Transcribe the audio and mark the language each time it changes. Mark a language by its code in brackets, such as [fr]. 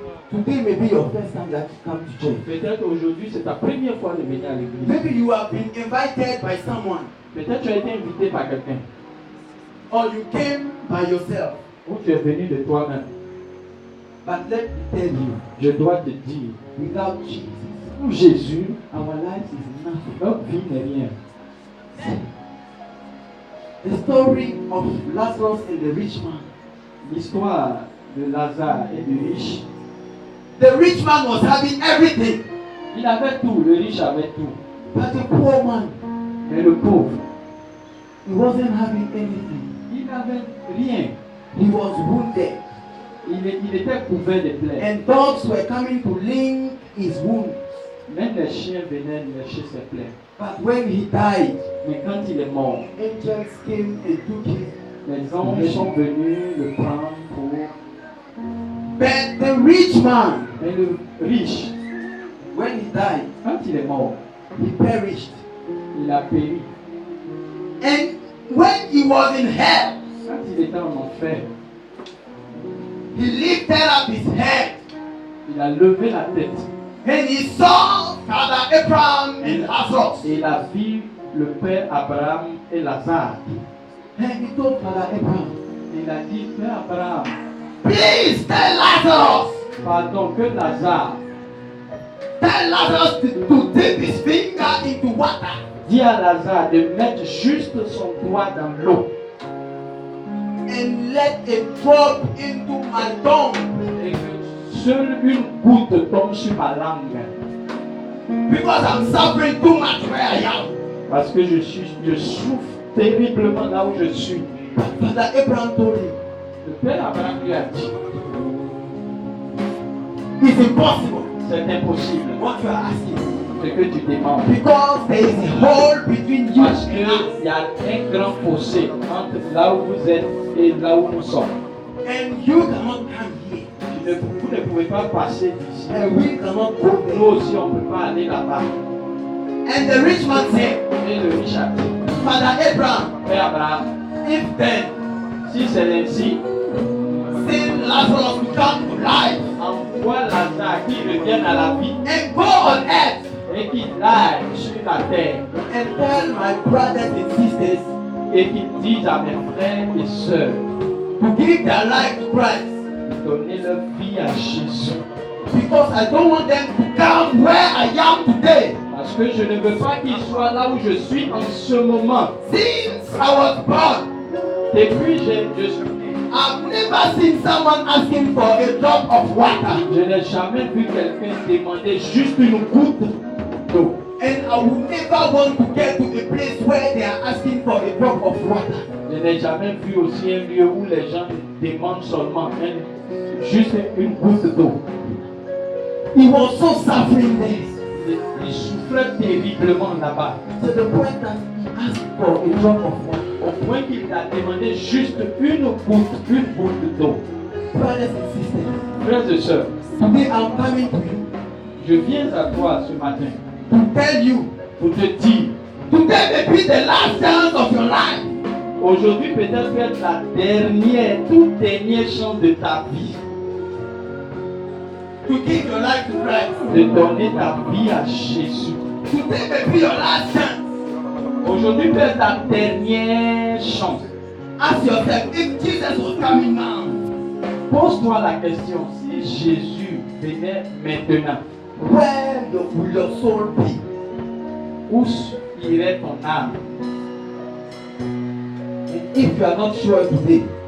[en] Today may be your first time that you come to church. [fr] Peut-être aujourd'hui, c'est ta première fois de venir à l'église. [en] Maybe you have been invited by someone [fr] Peut-être tu as été invité par quelqu'un. [en] or you came by yourself. [fr] Ou tu es venu de toi-même. [en] But let me tell you, [fr] Je dois te dire, [en] without Jesus, [fr] pour Jésus, [en] our life is nothing. [fr] notre vie n'est rien. [en] The story of Lazarus and the rich man. [fr] L'histoire de Lazare et du riche, [en] The rich man was having everything, [fr] il avait tout, le riche avait tout. [en] but the poor man, [fr] Mais le pauvre, [en] he wasn't having anything. [fr] il n'avait rien. [en] He was wounded, [fr] Il était couvert de plaies. [en] and dogs were coming to lick his wounds. [fr] Même les chiens venaient lécher ses plaies. [en] But when he died, [fr] Mais quand il est mort, [en] angels came and took him. [fr] les anges sont venus le prendre pour... [en] But the rich man, [fr] Mais le riche, [en] when he died, [fr] quand il est mort, [en] he perished. [fr] il a péri. [en] And when he was in hell, [fr] Quand il était en enfer, [en] he lifted up his head [fr] il a levé la tête [en] and he saw Father Abraham and Lazarus. [fr] et il a vu le père Abraham et Lazare. [en] And he told Father Abraham, [fr] Il a dit, Père Abraham, [en] please tell Lazarus, [fr] pardon, que Lazare, [en] tell Lazarus to dip his finger into water [fr] dis à Lazare de mettre juste son doigt dans l'eau [en] and and let it drop into my tongue. [fr] Et que seule une goutte tombe sur ma langue. [en] Because I'm suffering too much where I am. [fr] Parce que je souffre terriblement là où je suis. [en] Father Abraham told him, [fr] Le père Abraham lui a dit, [en] it's impossible. [fr] c'est impossible [en] What you are asking. [fr] ce que tu demandes. [en] Because there is a hole between you [fr] Parce [en] and [fr] qu'il [en] us. [fr] y a un grand fossé entre là où vous êtes et là où nous sommes. [en] And you cannot come here. [fr] Vous ne pouvez pas passer d'ici. [en] And we cannot go there. [fr] Nous aussi, on ne peut pas aller là-bas. [en] And the rich man said, [fr] Et le riche a dit, [en] Father Abraham, [fr] Père Abraham, [en] if then [fr] si c'est ainsi, [en] send Lazarus to come to life [fr] envoie Lazare qui revienne à la vie [en] and go on earth [fr] et qu'il aille sur la terre [en] and tell my brothers and sisters [fr] et qu'il dise à mes frères et sœurs [en] to give their life to Christ. [fr] de donner leur vie à Jésus. [en] Because I don't want them to come where I am today. [fr] Parce que je ne veux pas qu'ils soient là où je suis en ce moment. [en] Since I was born, [fr] Depuis je suis né, [en] I've never seen someone asking for a drop of water. [fr] je n'ai jamais vu quelqu'un demander juste une goutte d'eau. [en] And I would never want to get to a place where they are asking for a drop of water. [fr] Je n'ai jamais vu aussi un lieu où les gens demandent seulement juste une goutte d'eau. [en] He was so suffering there. [fr] Il souffrait terriblement là-bas. [en] To the point that he asked for a drop of water. [fr] Au point qu'il a demandé juste une goutte d'eau. [en] Brothers and sisters, [fr] Frères et sœurs, [en] today I'm coming to you [fr] je viens à toi ce matin [en] to tell you, [fr] pour te dire, [en] today may be the last chance of your life. [fr] aujourd'hui peut-être peut être la dernière, toute dernière chance de ta vie, [en] To give your life to Christ. [fr] de donner ta vie à Jésus. [en] Today may be your last chance. [fr] Aujourd'hui peut être ta dernière chance. [en] Ask yourself, if Jesus was coming now, [fr] Pose-toi la question, si Jésus venait maintenant, [en] where will your soul be? [fr] où irait ton âme? [en] And if you are not sure today